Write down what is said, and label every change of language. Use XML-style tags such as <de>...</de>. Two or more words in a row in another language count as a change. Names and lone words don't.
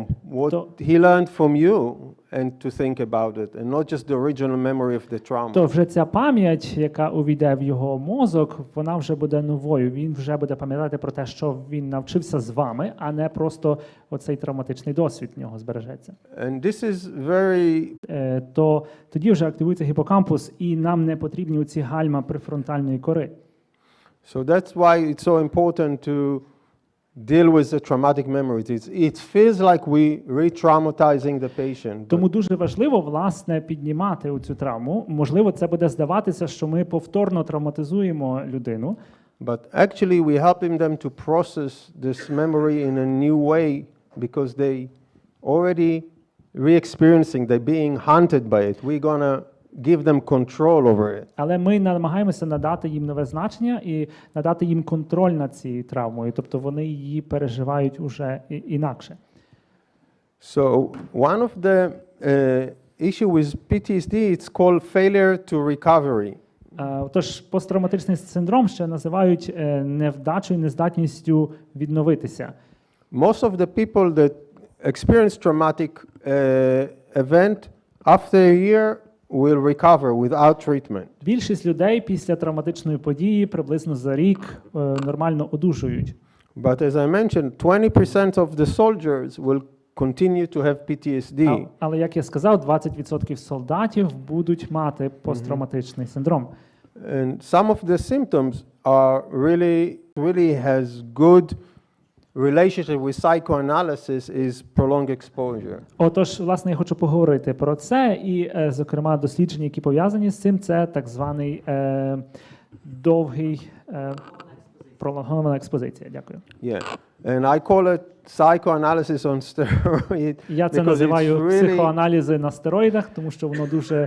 <en>What he learned from you, and to think about it, and not just the original memory of the trauma.</en> <uk>То вже ця пам'ять, яка увійде в його мозок, вона вже буде новою. Він вже буде пам'ятати про те, що він навчився з вами, а не просто оцей травматичний досвід в нього збережеться.</uk> <en>And this is very</en> <uk>то тоді вже активується гіпокампус, і нам не потрібні оці гальма префронтальної кори.</uk> <en>So that's why it's so important to deal with the traumatic memories. It feels like we re-traumatizing the patient.</en> <uk>Тому дуже важливо, власне, піднімати оцю травму. Можливо, це буде здаватися, що ми повторно травматизуємо людину.</uk> <en>But actually we helping them to process this memory in a new way, because they already re-experiencing, they're being hunted by it. We're gonna give them control over it.</en> <uk>Але ми намагаємося надати їм нове значення і надати їм контроль над цією травмою, тобто вони її переживають уже інакше.</uk> <en>So one of the issue with PTSD, it's called failure to recovery.</en> <uk>Тож посттравматичний синдром ще називають невдачею, нездатністю відновитися.</uk> <en>Most of the people that experience traumatic event after a year will recover without treatment.</en> <uk>Більшість людей після травматичної події приблизно за рік нормально одужують.</uk> <en>But as I mentioned, 20% of the soldiers will continue to have PTSD.</en> <uk>Але, як я сказав, 20% солдатів будуть мати посттравматичний синдром.</uk> <en>And some of the symptoms are really has good relationship with psychoanalysis is prolonged exposure.</en> <uk>Отож, власне, я хочу поговорити про це, і, зокрема, дослідження, які пов'язані з цим, це так званий довгий пролонгована експозиція. Дякую.</uk> <en>Yeah. And I call it psychoanalysis on steroids.</en> <uk>Я це називаю психоаналізи на стероїдах, тому що воно дуже</uk>